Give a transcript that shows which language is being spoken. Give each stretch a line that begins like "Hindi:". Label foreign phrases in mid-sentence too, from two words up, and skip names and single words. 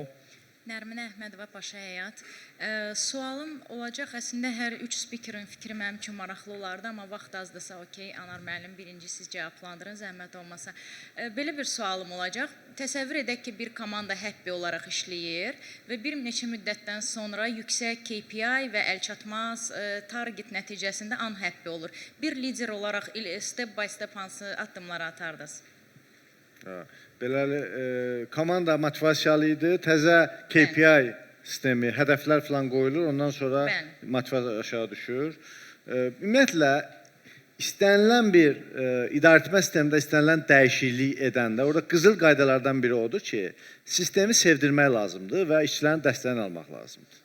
Azerbaijani: Nərmin Əhmədova, Paşa Həyat. Sualım olacaq, əslində hər üç spikerin fikri mənim üçün maraqlı olardı, amma vaxt azdırsa, okey, Anar müəllim, birinci siz cavablandırın, zəhmət olmasa. Belə bir sualım olacaq. Təsəvvür edək ki, bir komanda happy olaraq işləyir və bir neçə müddətdən sonra yüksək KPI və əlçatmaz target nəticəsində unhappy olur. Bir lider olaraq
English: step by step
Azerbaijani: hansı addımları atardınız? Beləli, komanda motivasiyalı idi, təzə KPI sistemi, hədəflər falan qoyulur, ondan sonra motivasiya aşağı düşür. Ümumiyyətlə, istənilən bir idarəetmə sistemində istənilən dəyişiklik edəndə, orada qızıl qaydalardan biri odur ki, sistemi sevdirmək lazımdır və işçilərin dəstəyini almaq lazımdır.